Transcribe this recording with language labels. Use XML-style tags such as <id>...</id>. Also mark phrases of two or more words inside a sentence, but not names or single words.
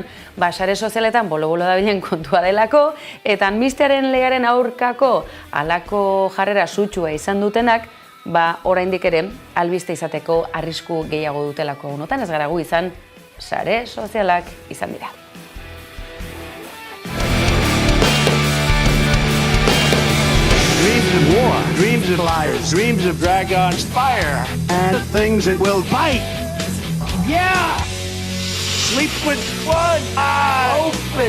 <eu>Ba, sare sozialetan bolo-bolo dabilen kontua delako, eta amnistiaren legearen aurkako halako jarrera sutsua izan dutenak, ba, oraindik ere, albiste izateko arrisku gehiago dutelako unotan, ez gara gu izan, sare sozialak izan dira.</eu> <en>Dreams of war, dreams of liars, dreams of dragons, fire, and things that will bite. Yeah! Sleep with one eye open.</en>